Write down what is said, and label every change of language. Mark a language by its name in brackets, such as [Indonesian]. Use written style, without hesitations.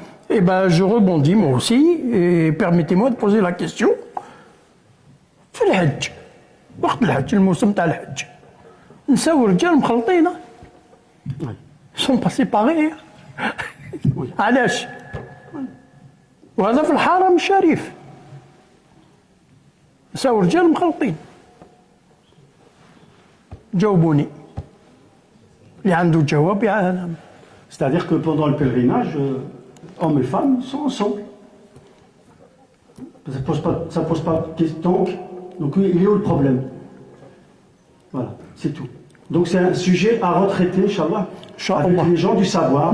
[French] Eh ben, je rebondis moi aussi, et permettez-moi de poser la question. [Arabic] في الحج وقت الحج الموسم تاع الحج نساو ورجال مخلطين [French] sont pas séparés [Arabic] علاش وهذا في الحرم الشريف نساو ورجال مخلطين جاوبوني اللي عنده جواب يعلم. [French] C'est-à-dire que pendant le pèlerinage, hommes et femmes sont ensemble. Ça pose pas de question. Donc il est où le problème? Voilà, c'est tout. Donc c'est un sujet à retraiter, Inch'Allah, avec les gens du savoir.